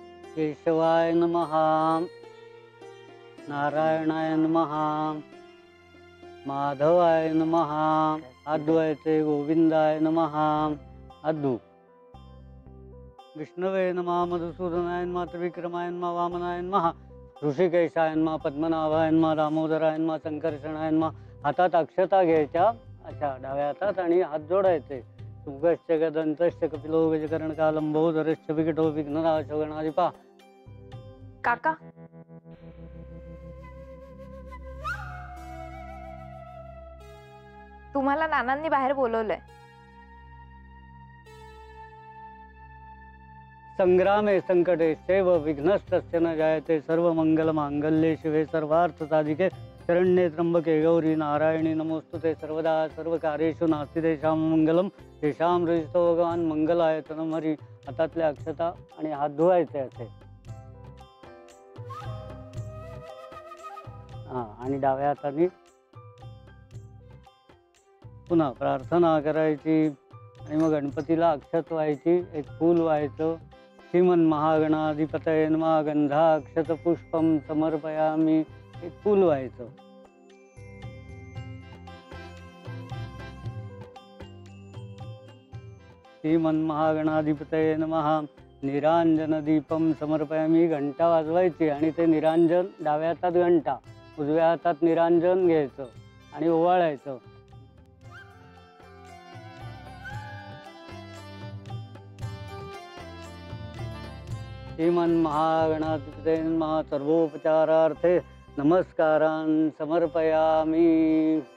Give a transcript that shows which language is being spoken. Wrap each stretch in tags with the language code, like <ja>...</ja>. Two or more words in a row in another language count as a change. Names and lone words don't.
<sa>केशवाय नमः, नारायणाय नमः, माधवाय नमः, अद्वैते गोविंदाय नमः, अद्भु विष्णवे नमः, मधुसूदनाय नमः, त्रिविक्रमाय नमः, वामनाय नमः, ऋषिकेशाय नमः, पद्मनाभाय नमः, दामोदराय नमः, संकर्षणाय नमः.</sa> <mr>हातात अक्षता घ्यायच्या, अशा डाव्या हातात, आणि हात जोडायचे.</mr> <sa>सुगश्च गदंतश्च कपिलो गजकर्णकालंबोदरश्च विकटो विघ्ननाशो गणाधिपा.</sa> <mr>काका तुम्हाला नानांनी बाहेर बोलवलंय.</mr> <sa>संग्रामे संकटे सेव विघ्नस्तस्य न जायते. सर्व मंगल मांगल्ये शिवे सर्वार्थ साधिके. शरण्ये त्र्यंबके गौरी नारायणी नमोस्तुते. सर्वदा सर्व कार्येषु नास्ति तेषां मंगलम. तेषां हृदितो भगवान मंगलायतनम हरी.</sa> <mr>हातातल्या अक्षता आणि हात धुवायचे असे. आणि डाव्या हाताने पुन्हा प्रार्थना करायची, आणि मग गणपतीला अक्षत व्हायची, एक फूल व्हायचं.</mr> <sa>श्रीमन महागणाधिपतये नमः, गंधाक्षत पुष्पम समर्पयामी,</sa> <mr>एक फूल व्हायचं.</mr> <sa>श्रीमन महागणाधिपतये नमः, निरांजन दीपम समर्पयामी.</sa> <mr>घंटा वाजवायची आणि ते निरांजन, डाव्या हातात घंटा, उजव्या हातात निरांजन घ्यायचं आणि ओवाळायचं.</mr> <sa>श्रीमन महागणाधिपतये नमः, सर्वोपचारार्थे नमस्कारान् समर्पयामि.</sa>